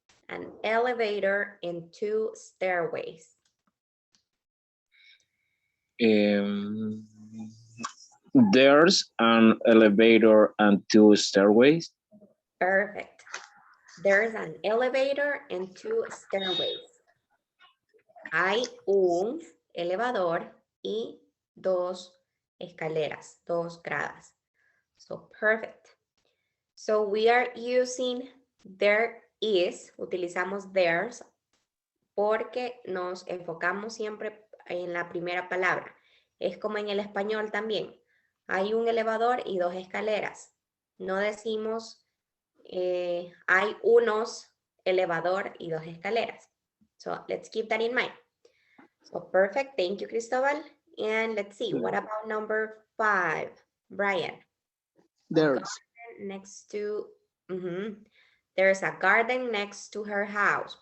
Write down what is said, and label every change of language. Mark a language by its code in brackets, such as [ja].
[en] An elevator and 2 stairways. Um, there's an elevator and 2 stairways. Perfect. There's an elevator and 2 stairways. [es] Hay un elevador y 2 escaleras, 2 gradas. [en] So perfect. So we are using there is, [es] utilizamos there's porque nos enfocamos siempre en la primera palabra. Es como en el español también. Hay un elevador y 2 escaleras. No decimos hay unos elevador y 2 escaleras. [en] So let's keep that in mind. So perfect. Thank you, Cristobal. And let's see, what about number 5, Brian? There's. Next to, there's a garden next to her house.